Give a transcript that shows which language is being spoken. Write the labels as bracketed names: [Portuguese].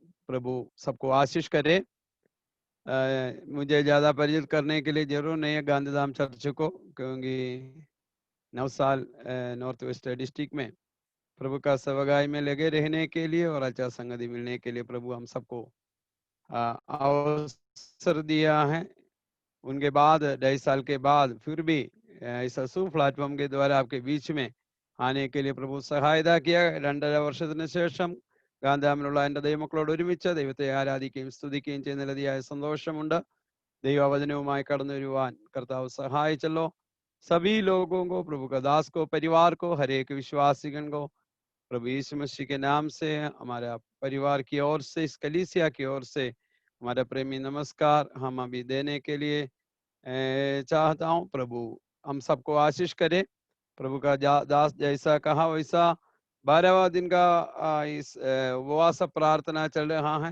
[Hindi] प्रभु सबको आशीष करे। मुझे ज़्यादा परिचित करने के लिए जरूर नहीं है गांधीधाम चर्च को, क्योंकि 9 साल नॉर्थ वेस्ट डिस्ट्रिक्ट में प्रभु का सेवगाई में लगे रहने के लिए और अच्छा संगति मिलने के लिए प्रभु हम सबको अवसर दिया है। उनके बाद 2.5 साल के बाद फिर भी इस असू प्लाटफॉर्म के द्वारा आपके बीच में आने के लिए प्रभु सहायता किया। [Malayalam] 2.5 വർഷത്തിന് ശേഷം ഗാന്ധാമിലുള്ള എൻ്റെ ദൈവമക്കളോട് ഒരുമിച്ച് ദൈവത്തെ ആരാധിക്കുകയും സ്തുതിക്കുകയും ചെയ്യുന്നതിലതിയായ സന്തോഷമുണ്ട്। ദൈവവചനവുമായി കടന്നു വരുവാൻ കർത്താവ് സഹായിച്ചല്ലോ। [Hindi] सभी लोगों को, प्रभु का दास को, परिवार को, हर एक विश्वासीगण को प्रभु यीशु मसीह के नाम से, हमारा परिवार की ओर से, इस कलीसिया की ओर से हमारा प्रेमी नमस्कार हम अभी देने के लिए चाहता हूँ। प्रभु हम सबको आशीष करे। प्रभु का दास जैसा कहा वैसा 12वां दिन का इस उपवास प्रार्थना चल रहा है।